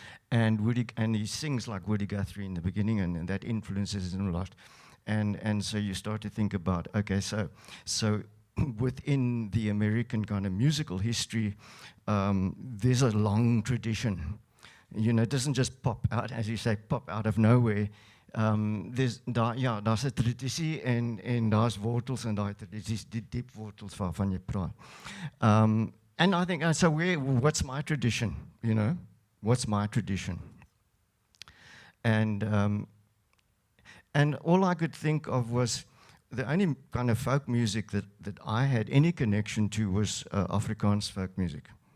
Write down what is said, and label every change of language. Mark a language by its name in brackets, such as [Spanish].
[English] And he sings like Woody Guthrie in the beginning, and that influences him a lot. And so you start to think about, okay, so within the American kind of musical history, there's a long tradition. You know, it doesn't just pop out, as you say, pop out of nowhere. [Afrikaans] Daar's 'n tradisie en daar's wortels en daai tradisies, die diep wortels waarvan jy praat. [English] And I think, so what's my tradition, you know? What's my tradition? And all I could think of was the only kind of folk music that I had any connection to was Afrikaans folk music.